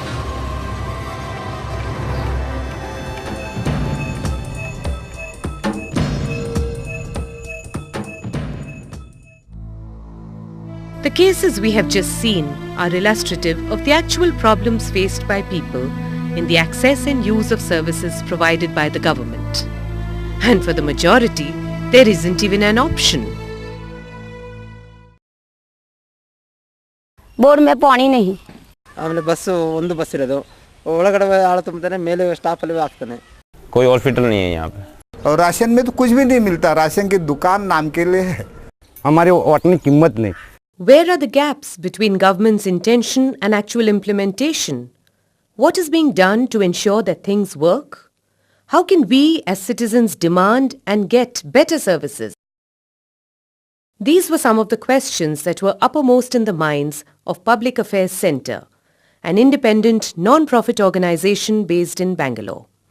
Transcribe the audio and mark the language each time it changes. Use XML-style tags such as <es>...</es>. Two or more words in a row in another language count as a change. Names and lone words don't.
<en>The cases we have just seen are illustrative of the actual problems faced by people in the access and use of services provided by the government. And for the majority, there isn't even an option.</en> <hi>बोर्ड में पानी नहीं</hi> <kn>ಆಮೇಲೆ ಒಂದು ಬಸ್ ಇರೋದು ಒಳಗಡೆ ಆಳು ತುಂಬುತ್ತಾನೆ ಮೇಲೆ ಸ್ಟಾಪ್ ಅಲ್ಲಿ ಹಾಕ್ತಾನೆ</kn> <hi>कोई हॉस्पिटल नहीं है यहाँ पे और राशन में तो कुछ भी नहीं मिलता राशन की दुकान नाम के लिए है हमारे उतनी कीमत नहीं.</hi> <en>Where are the gaps between government's intention and actual implementation? What is being done to ensure that things work? How can we as citizens demand and get better services? These were some of the questions that were uppermost in the minds of Public Affairs Centre, an independent non-profit organization based in Bangalore.</en>